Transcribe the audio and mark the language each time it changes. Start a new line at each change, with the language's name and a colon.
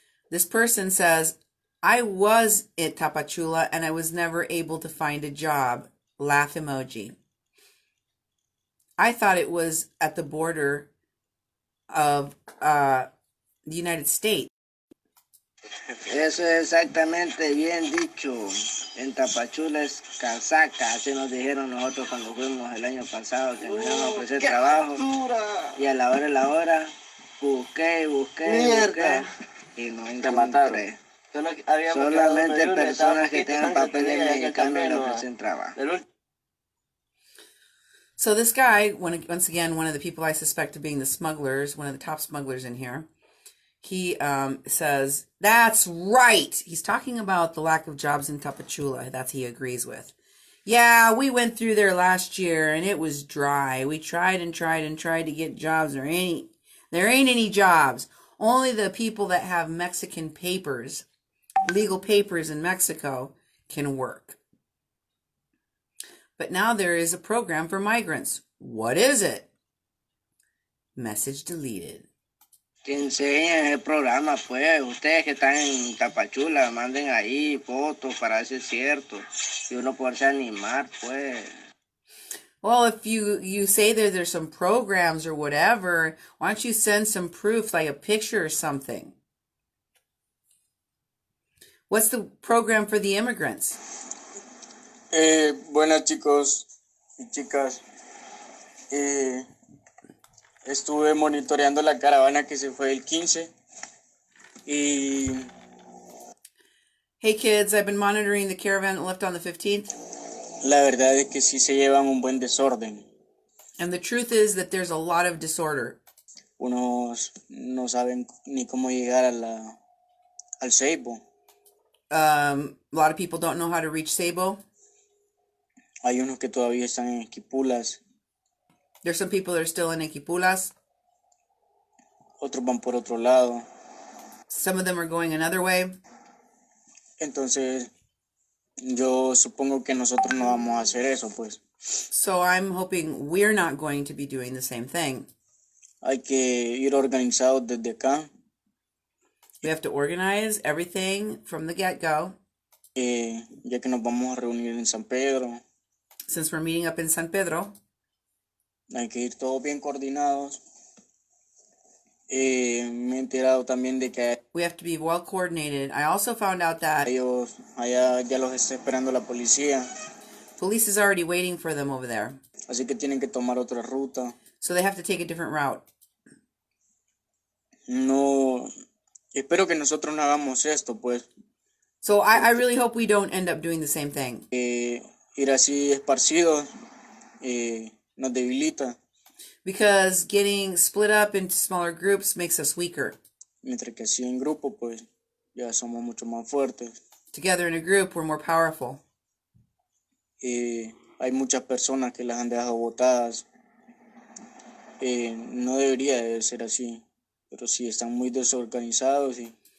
English: This person says, I was at Tapachula and I was never able to find a job. Laugh emoji. I thought it was at the border of the United States.
Spanish: Eso es exactamente bien dicho. En Tapachula es casaca, así nos dijeron nosotros cuando fuimos el año pasado, que nos iban a ofrecer trabajo. Y a la hora, busqué y no encontré. Solamente personas que tengan papeles mexicanos le ofrecen trabajo.
English: So this guy, once again, one of the people I suspect of being the smugglers, one of the top smugglers in here, he says, that's right. He's talking about the lack of jobs in Tapachula. That's he agrees with. Yeah, we went through there last year and it was dry. We tried to get jobs. There ain't any jobs. Only the people that have Mexican papers, legal papers in Mexico, can work. But now there is a program for migrants. What is it? Message deleted.
Spanish: Que enseñen el programa, pues. Ustedes que están en Tapachula, manden ahí fotos para ver si es cierto. Y uno poderse animar, pues.
English: Well, if you say there's some programs or whatever, why don't you send some proof, like a picture or something? What's the program for the immigrants?
Spanish: Buenas chicos y chicas. Estuve monitoreando la caravana que se fue el 15 y...
English: Hey kids, I've been monitoring the caravan that left on the 15th.
Spanish: La verdad es que sí se llevan un buen desorden.
English: And the truth is that there's a lot of disorder.
Spanish: Unos no saben ni cómo llegar al Ceibo.
English: A lot of people don't know how to reach Sabo.
Spanish: Hay unos que todavía están en Esquipulas.
English: There's some people that are still in Equipulas.
Spanish: Otros van por otro lado.
English: Some of them are going another way.
Spanish: Entonces, yo supongo que nosotros no vamos a hacer eso, pues.
English: So I'm hoping we're not going to be doing the same thing.
Spanish: Hay que ir organizados desde acá.
English: We have to organize everything from the get-go.
Spanish: Ya que nos vamos a reunir en San Pedro.
English: Since we're meeting up in San Pedro.
Spanish: Hay que ir todos bien coordinados. Me he enterado también de que
English: We have to be well coordinated. I also found out that
Spanish: ellos allá ya los está esperando la policía.
English: police is already waiting for them over there.
Spanish: Así que tienen que tomar otra ruta.
English: So they have to take a different route.
Spanish: No, espero que nosotros no hagamos esto, pues.
English: So I really hope we don't end up doing the same thing.
Spanish: Ir así esparcidos nos debilita.
English: Because getting split up into smaller groups makes us weaker.
Spanish: Mientras que así en grupo, pues, ya somos mucho más fuertes.
English: Together in a group, we're more powerful.
Spanish: hay muchas personas que las han dejado botadas. No debería de ser así, pero sí están muy desorganizados y